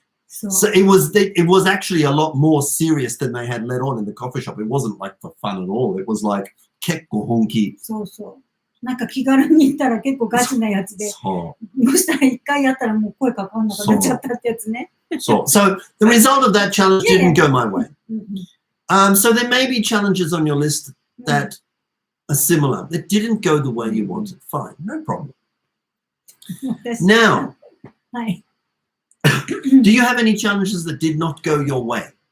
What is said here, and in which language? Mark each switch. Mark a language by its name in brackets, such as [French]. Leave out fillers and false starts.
[English] So it was actually a lot more serious than they had let on in the coffee shop. It wasn't like for fun at all. It was like [Japanese] 結構本気。そうそう。なんか気軽に言ったら結構ガチなやつで、そしたら一回やったらもう声かかんなくなっちゃったってやつね。 [English] So the result of that challenge didn't go my way. So there may be challenges on your list that are similar. That didn't go the way you wanted. Fine, no problem. Now, do you have any challenges that did not go your way?